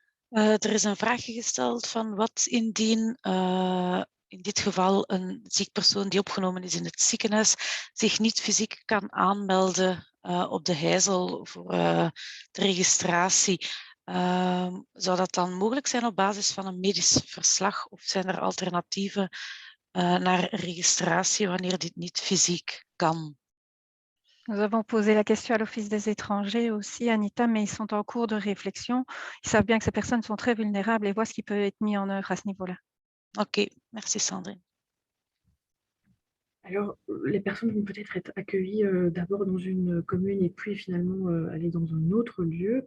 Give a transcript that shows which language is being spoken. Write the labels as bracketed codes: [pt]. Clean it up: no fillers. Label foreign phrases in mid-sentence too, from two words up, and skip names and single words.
[nl] Er is een vraagje gesteld van wat indien in dit geval een ziek persoon die opgenomen is in het ziekenhuis zich niet fysiek kan aanmelden op de heizel voor de registratie. Zou dat dan mogelijk zijn op basis van een medisch verslag of zijn er alternatieven naar registratie wanneer dit niet fysiek kan? [fr] Nous avons posé la question à l'Office des étrangers aussi, Anita, mais ils sont en cours de réflexion. Ils savent bien que ces personnes sont très vulnérables et voient ce qui peut être mis en œuvre à ce niveau-là. Ok, merci Sandrine. Alors, les personnes vont peut-être être accueillies d'abord dans une commune et puis finalement aller dans un autre lieu.